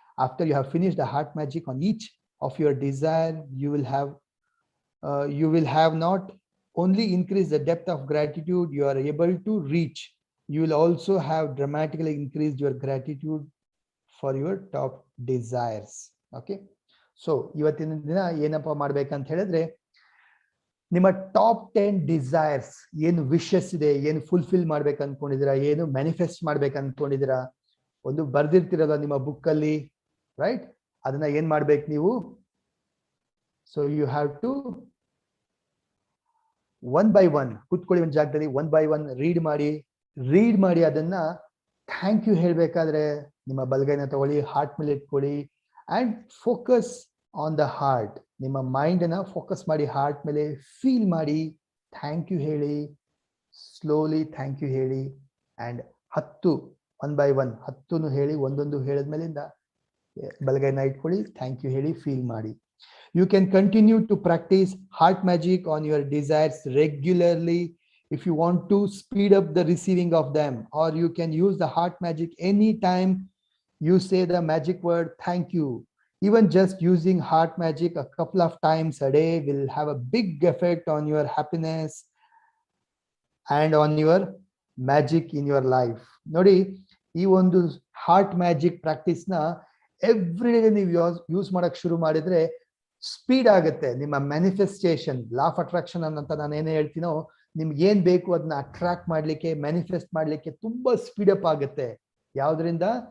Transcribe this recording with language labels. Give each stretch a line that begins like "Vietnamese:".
English: After you have finished the heart magic on each of your desire, you will have not only increased the depth of gratitude you are able to reach, you will also have dramatically increased your gratitude for your top desires. Okay, so
Kannada: ಇವತ್ತಿನ ದಿನ ಏನಪ್ಪಾ ಮಾಡ್ಬೇಕಂತ ಹೇಳಿದ್ರೆ, ನಿಮ್ಮ top 10 desires ಏನು wishes ಇದೆ, ಏನು fulfil ಮಾಡ್ಬೇಕು ಅನ್ಕೊಂಡಿದ್ದೀರಾ, ಏನು ಮ್ಯಾನಿಫೆಸ್ಟ್ ಮಾಡ್ಬೇಕು ಅನ್ಕೊಂಡಿದ್ದೀರಾ, ಒಂದು ಬರ್ದಿರ್ತಿರಲ್ಲ ನಿಮ್ಮ ಬುಕ್ ಅಲ್ಲಿ, ರೈಟ್? ಅದನ್ನ ಏನ್ ಮಾಡ್ಬೇಕು ನೀವು?
English: so you have to one by one
Kannada: ಕೂತ್ಕೊಳ್ಳಿ ಒಂದು ಜಾಗದಲ್ಲಿ, ಒನ್ ಬೈ ಒನ್ ರೀಡ್ ಮಾಡಿ ಅದನ್ನ ಥ್ಯಾಂಕ್ ಯು ಹೇಳ್ಬೇಕಾದ್ರೆ ನಿಮ್ಮ ಬಲಗೈನ ತಗೊಳ್ಳಿ, ಹಾರ್ಟ್ ಮೇಲೆ ಇಟ್ಕೊಳ್ಳಿ
English: And focus on the heart.
Kannada: ನಿಮ್ಮ ಮೈಂಡ್ ಅನ್ನ ಫೋಕಸ್ ಮಾಡಿ ಹಾರ್ಟ್ ಮೇಲೆ ಫೀಲ್ ಮಾಡಿ ಥ್ಯಾಂಕ್ ಯು ಹೇಳಿ, ಸ್ಲೋಲಿ ಥ್ಯಾಂಕ್ ಯು ಹೇಳಿ ಅಂಡ್ 10 ಒನ್ ಬೈ ಒನ್ 10 ಹೇಳಿ, ಒಂದೊಂದು ಹೇಳಿದ್ಮೇಲಿಂದ ಬಲಗೈನ ಇಟ್ಕೊಳ್ಳಿ, ಥ್ಯಾಂಕ್ ಯು ಹೇಳಿ ಫೀಲ್ ಮಾಡಿ.
English: You can continue to practice heart magic on your desires regularly if you want to speed up the receiving of them, or you can use the heart magic anytime you say the magic word thank you. Even just using heart magic a couple of times a day will have a big effect on your happiness and on your magic in your life.
Kannada: ನೋಡಿ, ಈ ಒಂದು heart magic practice ನ every day ನೀವು use ಮಾಡಕ್ ಶುರು ಮಾಡಿದ್ರೆ speed ಆಗುತ್ತೆ ನಿಮ್ಮ ಮ್ಯಾನಿಫೆಸ್ಟೇಷನ್. ಲಾ ಆಫ್ ಅಟ್ರಾಕ್ಷನ್ ಅಂತ ನಾನು ಏನೇ ಹೇಳ್ತೀನೋ, ನಿಮ್ಗೆ ಏನ್ ಬೇಕು ಅದನ್ನ ಅಟ್ರಾಕ್ಟ್ ಮಾಡ್ಲಿಕ್ಕೆ, ಮ್ಯಾನಿಫೆಸ್ಟ್ ಮಾಡ್ಲಿಕ್ಕೆ ತುಂಬಾ ಸ್ಪೀಡ್ ಅಪ್ ಆಗುತ್ತೆ. ಯಾವ್ದ್ರಿಂದ?